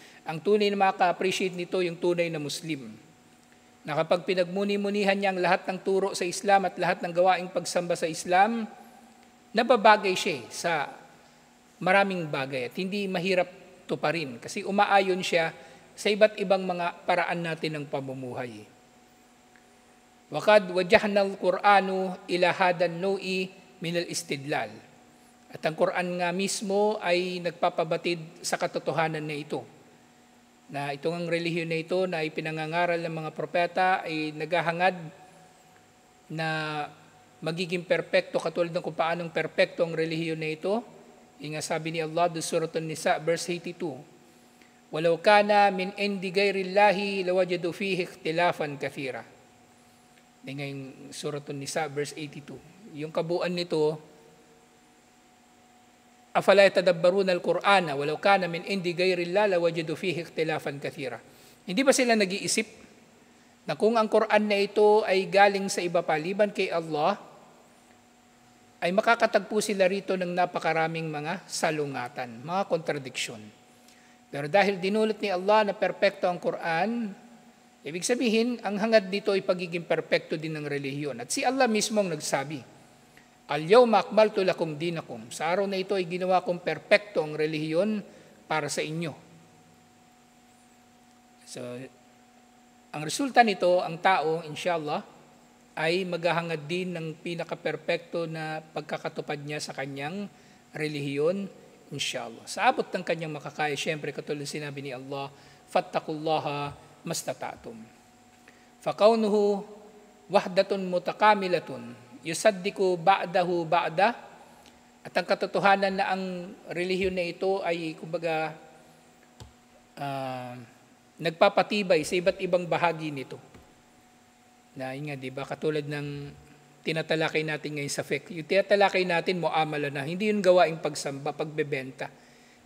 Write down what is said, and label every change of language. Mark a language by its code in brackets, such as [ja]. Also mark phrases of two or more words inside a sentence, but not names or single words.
[tl] Ang tunay na makaka-appreciate nito, yung tunay na Muslim. Na kapag pinagmuni-munihan niya ang lahat ng turo sa Islam at lahat ng gawaing pagsamba sa Islam, nababagay siya sa maraming bagay at hindi mahirap tuparin kasi umaayon siya sa iba't ibang mga paraan natin ng pamumuhay. [ar] وقد وجهنا القرآن إلى هذا النوع من الاستدلال. [tl] At ang Quran nga mismo ay nagpapabatid sa katotohanan na ito. Na itong ang relihiyon na ito na ipinangangaral ng mga propeta ay naghahangad na magiging perpekto katulad ng kung paanong perpekto ang relihiyon na ito. Yung nga sabi ni Allah sa Surah An-Nisa verse 82. [ar] ولو كان من عند غير الله لوجدوا فيه اختلافا كثيرا. [tl] Yung Surah An-Nisa verse 82. Yung kabuuan nito, [ar] أفلا يتدبرون القرآن ولو كان من عند غير الله لوجدوا فيه اختلافا كثيرا. [tl] Hindi ba sila nag-iisip na kung ang Quran na ito ay galing sa iba paliban kay Allah, ay makakatagpo sila rito ng napakaraming mga salungatan, mga kontradiksyon. Pero dahil dinulat ni Allah na perpekto ang Quran, ibig sabihin, ang hangad dito ay pagiging perpekto din ng relihiyon. At si Allah mismo ang nagsabi, [ar] اليوم أكملت لكم دينكم. [tl] Sa araw na ito ay ginawa kong perpekto ang relihiyon para sa inyo. So, ang resulta nito, ang tao, inshallah, ay maghahangad din ng pinaka-perpekto na pagkakatupad niya sa kanyang relihiyon, inshallah. Sa abot ng kanyang makakaya, syempre, katulad sinabi ni Allah, [ar] فاتقوا الله ما استطعتم. فكونه وحدة متكاملة يصدق بعضه بعضا, [tl] at ang katotohanan na ang relihiyon na ito ay, kumbaga, nagpapatibay sa iba't ibang bahagi nito. Na yun nga, diba, katulad ng tinatalakay natin ngayon sa fiqh. Yung tinatalakay natin, muamala na, hindi yung gawaing pagsamba, pagbebenta.